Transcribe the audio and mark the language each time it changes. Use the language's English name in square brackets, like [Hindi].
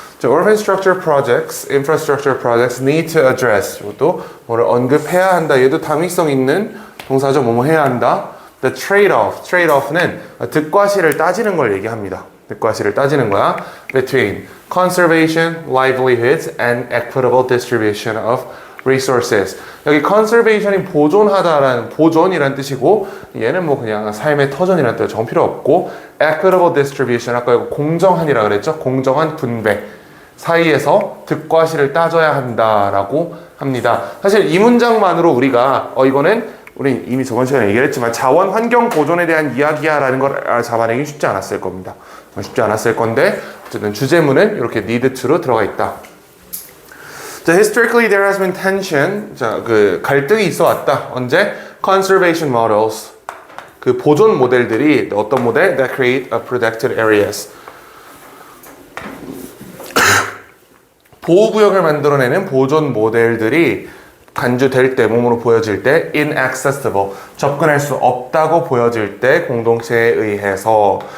[English] Urban structure projects, infrastructure projects need to address. [Korean] 이것도 뭐를 언급해야 한다. 얘도 당위성 있는 동사죠. 뭐뭐 해야 한다. [English] The trade-off [Korean] 는 득과 실을 따지는 걸 얘기합니다. 득과 실을 따지는 거야. [English] Between conservation, livelihoods, and equitable distribution of resources. [Korean] 여기 conservation이 보존하다라는 보존이란 뜻이고, 얘는 뭐 그냥 삶의 터전이라는 뜻 정 필요 없고, [English] equitable distribution [Korean] 아까 이거 공정한이라 그랬죠? 공정한 분배 사이에서 득과 실을 따져야 한다라고 합니다. 사실 이 문장만으로 우리가 이거는 우리 이미 저번 시간에 얘기를 했지만 자원 환경 보존에 대한 이야기야라는 걸 잡아내기 쉽지 않았을 겁니다. 쉽지 않았을 건데 어쨌든 주제문은 이렇게 need to로 들어가 있다. 자, [English] historically there has been tension. [Korean] 자, 그 갈등이 있어 왔다. 언제? [English] Conservation models. [Korean] 그 보존 모델들이 어떤 모델? [English] That create a protected areas. [Korean] 보호구역을 만들어내는 보존 모델들이 간주될 때, 몸으로 보여질 때 inaccessible, 접근할 수 없다고 보여질 때 공동체에 의해서.